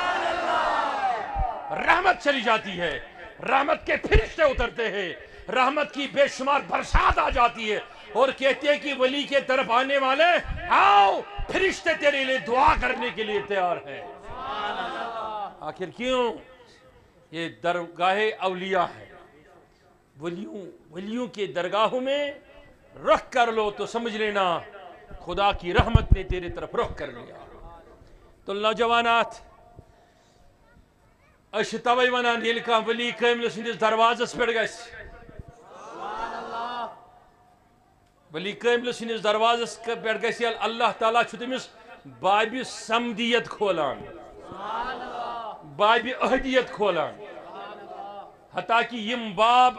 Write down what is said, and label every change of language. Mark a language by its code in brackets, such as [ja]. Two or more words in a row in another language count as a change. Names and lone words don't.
[ur] ہے رحمت چلی جاتی ہے رحمت کے فرشتے اترتے ہیں رحمت کی بے شمار برسات آ جاتی ہے اور کہتے ہیں کہ ولی کے طرف آنے والے آؤ فرشتے تیرے لیے دعا کرنے کے لیے تیار ہیں آخر کیوں یہ درگاہ اولیاء ہے ولیوں کے درگاہوں میں رخ کر لو تو سمجھ لینا خدا کی رحمت نے تیرے طرف رخ کر لیا تو نوجوانات [ks] أسۍ چھِ توے ونان ییٚلہِ کانٛہہ ولی کٲملہِ سٕنٛدِس دروازس پٮ۪ٹھ گژھِ ولی کٲملہِ سٕنٛدِس دروازس پٮ۪ٹھ گژھِ ییٚلہِ اللہ تعالیٰ چھُ تٔمِس بابِ سمدیت کھولان بابِ اہدیت کھولان حتیٰ کہ یم باب